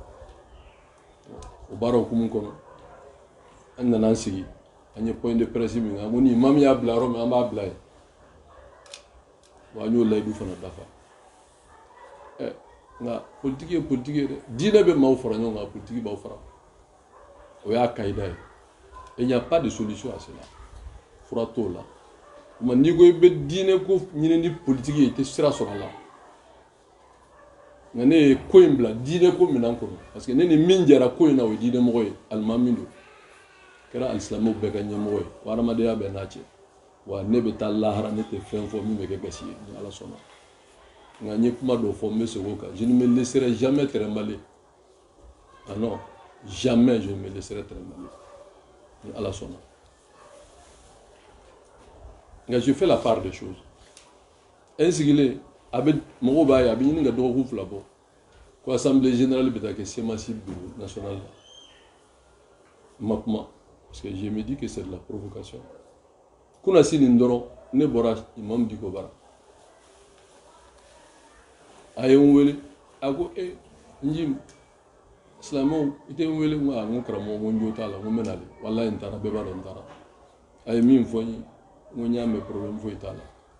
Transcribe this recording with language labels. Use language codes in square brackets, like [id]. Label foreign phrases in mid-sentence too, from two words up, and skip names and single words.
[bm] o baara hukumu kɔnɔ an nana an sigi an ye [fr] point de presse [bm] min kan ko ni maa min y'a bila yɔrɔ min an b'a bila yen wa an y'o layidu fana dafa nka politiki ye politiki ye dɛ diinɛ bɛ maaw fara ɲɔgɔn kan politiki b'aw fara o y'a kayida ye [fr] et il n'y a pas de solution à cela [bm] fura t'o la tuma n'i ko i bɛ diinɛ ko ɲini ni politiki ye i tɛ sira sɔrɔ a la nka ne ye ko in bila diinɛ ko minɛn kɔnɔ [fr] parce que [bm] ne ni min jɛra ko in na o ye diinɛmɔgɔ ye alimami don kɛra alisilamɛw bɛɛ ka ɲɛmɔgɔ ye wa adamadenya bɛɛ n'a cɛ wa ne bɛ taa lahara ne tɛ fɛn fɔ min bɛ kɛ gasi ye ni ala sɔnna nka n ye kuma dɔ fɔ n bɛ segin o kan [fr] je ne me laisserai jamais trimballer ah non jamais je ne me laisserai trimballer [bm] ni ala sɔnna nka [fr] je fais la part des choses [bm] n sigilen a bɛ mɔgɔw b'a ye a bɛ ɲini ka dɔgɔkun fila bɔ ko [fr] assemblée générale [bm] bɛ taa kɛ semasi [fr] bureau national [bm] la n ma kuma [fr] parce que je me dis que c'est de la provocation [bm] kunasi nin dɔrɔn ne bɔra imam diko bara a ye n wele a ko n ji silamɛw i tɛ n wele n ko a n ko karamɔgɔ n ko n jo t'a la n ko n bɛ nale walayi n taara bɛɛ b'a dɔn n taara a ye min fɔ n ye n ko n y'a mɛn problème foyi t'a la